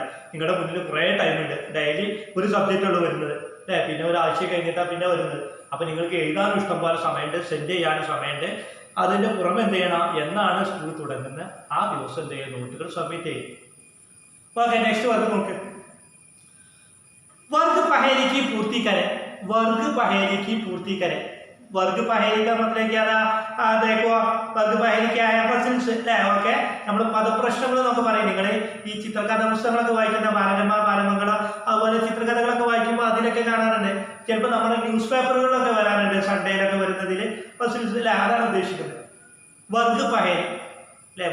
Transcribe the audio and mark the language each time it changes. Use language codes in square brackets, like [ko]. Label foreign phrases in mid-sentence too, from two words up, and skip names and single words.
[ml] നിങ്ങളുടെ മുന്നിൽ കുറേ ടൈമുണ്ട്. ഡെയിലി ഒരു സബ്ജക്റ്റുള്ളൂ വരുന്നത് അല്ലേ. പിന്നെ ഒരാഴ്ച കഴിഞ്ഞിട്ടാണ് പിന്നെ വരുന്നത്. അപ്പോൾ നിങ്ങൾക്ക് എഴുതാനും ഇഷ്ടംപോലെ സമയമുണ്ട് സെൻഡ് ചെയ്യാനും സമയമുണ്ട്. അതിൻ്റെ പുറമെ എന്ത് ചെയ്യണം എന്നാണ് സ്കൂൾ തുടങ്ങുന്നത് ആ ദിവസം എന്ത് ചെയ്യുക നോട്ടുകൾ സബ്മിറ്റ് ചെയ്യും. ഓക്കെ [en] next work [ml] നോക്ക്. [hi] वर्ग पहेली की पूर्ति करें. वर्ग पहेली की पूर्ति करें. वर्ग पहेली का मतलब क्या था देखो वर्ग पहेली क्या है पसिल्स അല്ലേ. [ml] ഓക്കെ നമ്മൾ പദപ്രശ്നങ്ങൾ എന്നൊക്കെ പറയും. നിങ്ങൾ ഈ ചിത്രകഥാ പുസ്തകങ്ങളൊക്കെ വായിക്കുന്ന ബാലരമ ബാലമംഗളം അതുപോലെ ചിത്രകഥകളൊക്കെ വായിക്കുമ്പോൾ അതിലൊക്കെ കാണാറുണ്ട്. ചിലപ്പോൾ നമ്മുടെ ന്യൂസ് പേപ്പറുകളിലൊക്കെ വരാറുണ്ട് സൺഡേയിലൊക്കെ വരുന്നതിൽ പസിൽസ് അല്ലേ. അതാണ് ഉദ്ദേശിക്കുന്നത് [hi] वर्ग पहेली [ml] അല്ലേ.